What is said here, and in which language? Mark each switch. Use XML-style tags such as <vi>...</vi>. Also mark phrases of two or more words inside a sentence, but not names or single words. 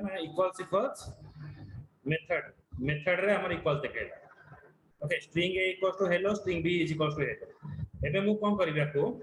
<en>ନା equals equals method</en> <or>ରେ ଆମର</or> <en>equals ଦେଖେଇଲା ओके string A equals to hello string B is equals to hello</en> <or>ଏବେ ମୁଁ କଣ କରିବି ଆକୁ</or>